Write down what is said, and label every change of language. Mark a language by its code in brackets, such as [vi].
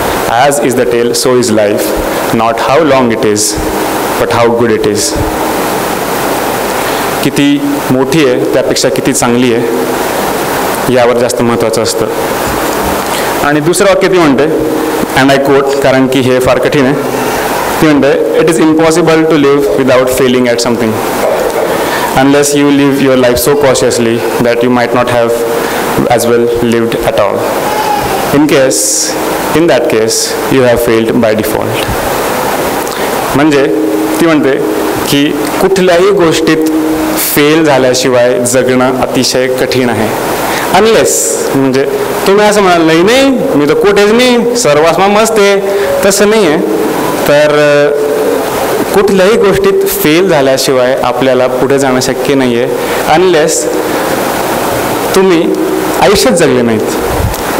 [en] As is the tale so is life, not how long it is but how good it is. [mr] किती मोठी आहे त्यापेक्षा किती चांगली आहे यावर जास्त महत्त्वाचं असतं. आणि दुसरं वाक्य ती म्हणते, [en] and I quote, [mr] कारण की हे फार कठीण आहे. ती म्हणते, [en] It is impossible to live without failing at something unless you live your life so cautiously that you might not have as well lived at all. In that case you have failed by default. [mr] म्हणजे ती म्हणते की कुठल्याही गोष्टीत fail झाल्याशिवाय जगणं अतिशय कठीण आहे. अनलेस, म्हणजे तुम्ही असं म्हणाल नाही मी तर कुठेच नाही, सर्वास्मा मस्त आहे, तसं नाही आहे. तर कुठल्याही गोष्टीत फेल झाल्याशिवाय आपल्याला पुढे जाणं शक्य नाही आहे, अनलेस तुम्ही आयुष्यात जगले नाहीत.